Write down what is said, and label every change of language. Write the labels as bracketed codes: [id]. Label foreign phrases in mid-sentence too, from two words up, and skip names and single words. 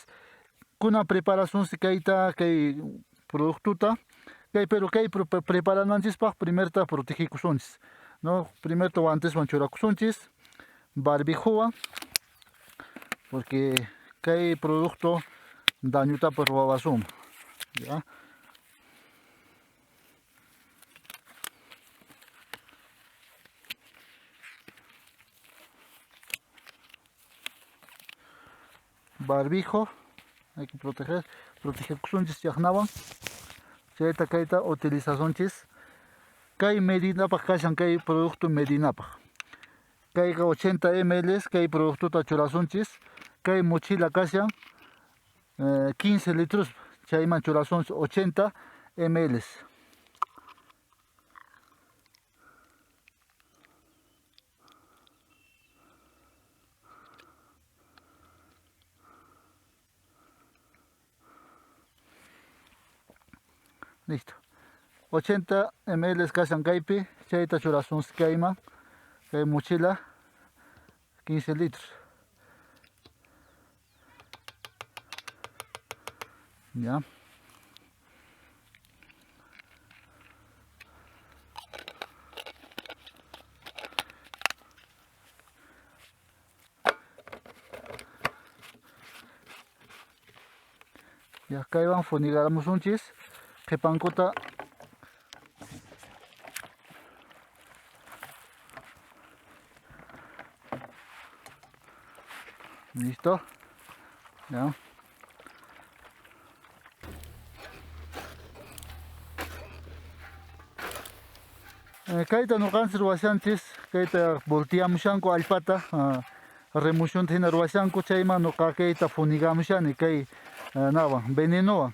[qu] Kuna preparasunsi kayta kay productuta pero kay preparananchispaq primerta protegikusunchis, no primerta guanteswan churakusunchis, barbijuwan, porque kay producto dañutapas ruwawasunman, ¿ya? [es] Barbijo hay que [qu] protegerkusunchis chaqnawan. Chayta kayta utilizasunchis kay medinapaq kashan kay producto medinapaq. Kayqa 80 ml kay productuta churasunchis, kay mochila kashan 15 litros chayman churasunchis 80 ml. Listo. 80 ml kashan kaypi, chayta churasunchis kayman, kay mochila 15 litros. Ya. Ya kaywan funigaramusunchis qhipankuta listo, ya. Kayta nuqanchis ruwashanchis kayta volteamushanku allpata remocionta hina ruwashanku chayman nuqa kayta funigamushani kay nawan venenowan.